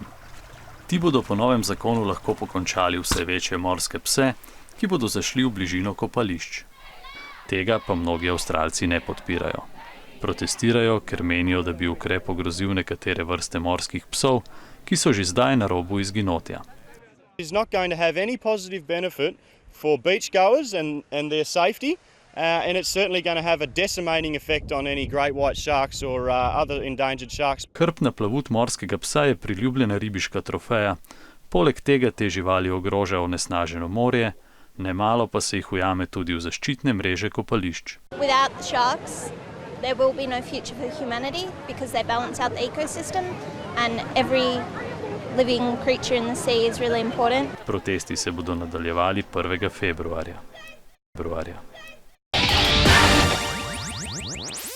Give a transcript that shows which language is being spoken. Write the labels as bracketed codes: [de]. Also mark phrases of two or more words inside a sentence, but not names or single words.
[sl] Ti bodo po novem zakonu lahko pokončali vse večje morske pse, ki bodo zašli v bližino kopališč. Tega pa mnogi Avstralci ne podpirajo. Protestirajo, ker menijo, da bi ukrep ogrozil nekatere vrste morskih psov, ki so že zdaj na robu izginotja. [en] It's not going to have any positive benefit for beachgoers and their safety, and it's certainly going to have a decimating effect on any great white sharks or other endangered sharks. [sl] Krpna plavut morskega psa je priljubljena ribiška trofeja, poleg tega te živali ogroža onesnaženo morje, nemalo pa se jih ujame tudi v zaščitne mreže kopališč. [en] Without the sharks, there will be no future for humanity because they balance out the ecosystem and every living creature in the sea is really important. [sl] Protesti se bodo nadaljevali 1. februarja.